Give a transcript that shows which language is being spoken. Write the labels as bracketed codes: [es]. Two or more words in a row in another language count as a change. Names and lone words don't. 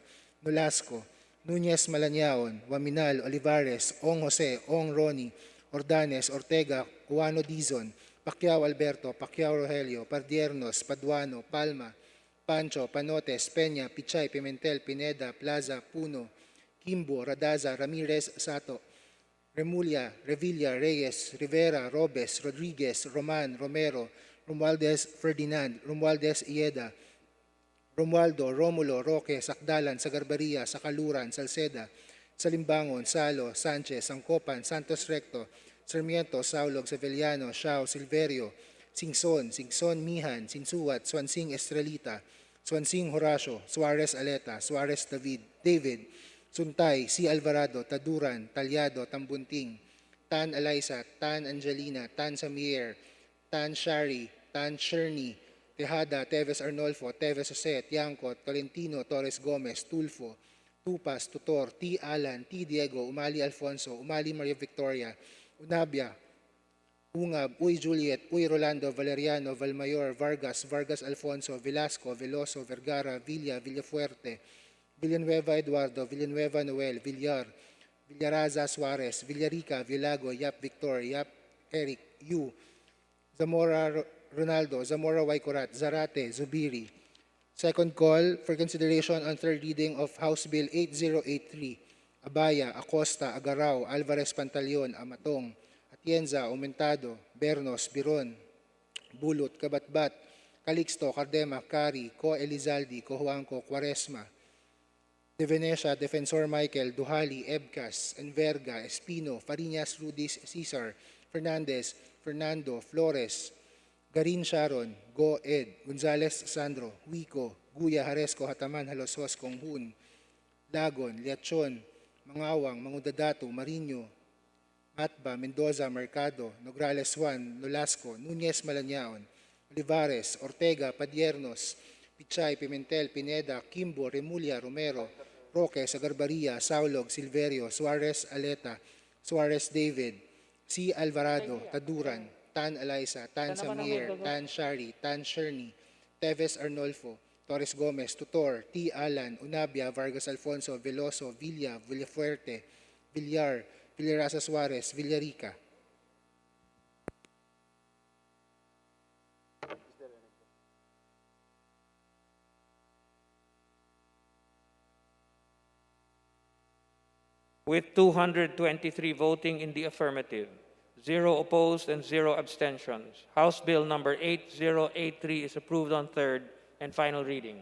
[en] Nolasco, Nunez Malaniaon, Waminal, Olivares, Ong Jose, Ong Ronnie, Ordanes, Ortega, Cuano Dizon, Pacquiao Alberto, Pacquiao Rogelio, Pardiernos, Paduano, Palma, Pancho, Panotes, Peña, Pichay, Pimentel, Pineda, Plaza, Puno, Kimbo, Radaza, Ramirez, Sato, Remulla, Revilla, Reyes, Rivera, Robes, Rodriguez, Roman, Romero, Romualdez Ferdinand, Romualdez Ieda, Romualdo, Romulo, Roque, Sakdalan, Sagarbaria, Sakaluran, Salceda, Salimbangon, Salo, Sanchez, Sangcopan, Santos Recto, Sarmiento, Saulog, Seveliano, Shao, Silverio, Singson, Mihan, Sinsuat, Swansing Estrelita, Swansing Horacio, Suarez Aleta, Suarez David, Suntay, C. Alvarado, Taduran, Talyado, Tambunting, Tan Eliza, Tan Angelina, Tan Samier, Tan Shari, Tan Sherny, Tejada, Teves Arnolfo, Teves Jose, Tiangco, Tolentino, Torres Gomez, Tulfo, Tupas, Tutor, T. Alan, T. Diego, Umali Alfonso, Umali Maria Victoria, Unabia, Ungab, Uy Juliet, Uy Rolando, Valeriano, Valmayor, Vargas, Vargas Alfonso, Velasco, Veloso, Vergara, Villa, Villafuerte, Villanueva Eduardo, Villanueva Noel, Villar, Villaraza Suarez, Villarica, Villago, Yap Victor, Yap Eric, Yu, Zamora Ronaldo, Zamora Waikurat, Zarate, Zubiri. Second call for consideration on third reading of House Bill 8083, Abaya, Acosta, Agaraw, Alvarez Pantaleon, Amatong, Atienza, Aumentado, Bernos, Biron, Bulot, Kabatbat, Calixto, Cardema, Cari, Co Elizaldi, Cojuangco, Quaresma, De Venecia, Defensor Michael, Duhali, Ebcas, Enverga, Espino, Fariñas, Rudis, Cesar, Fernandez, Fernando, Flores, Garin Sharon, Go Ed, Gonzales Sandro, Wico, Guya Haresco, Hataman, Halosos, Konghun, Lagon, Liachon, Mangawang, Mangudadato, Marino, Matba, Mendoza, Mercado, Nograles Juan, Nolasco, Nunez Malanaon, Olivares, Ortega, Padiernos, Pichay, Pimentel, Pineda, Kimbo, Remulla, Romero, Roque, Sagarbaria, Saulog, Silverio, Suarez Aleta, Suarez David, C. Alvarado, Taduran, Tan Alaisa, Tan Samir, Tan Shari, Tan Sherny, Teves Arnolfo, Torres Gomez, Tutor, T. Alan, Unabia, Vargas Alfonso, Veloso, Villa, Villafuerte, Villar, Villarasa Suarez, Villarica. With 223 voting in the affirmative, 0 opposed and 0 abstentions, House Bill number 8083 is approved on third and final reading.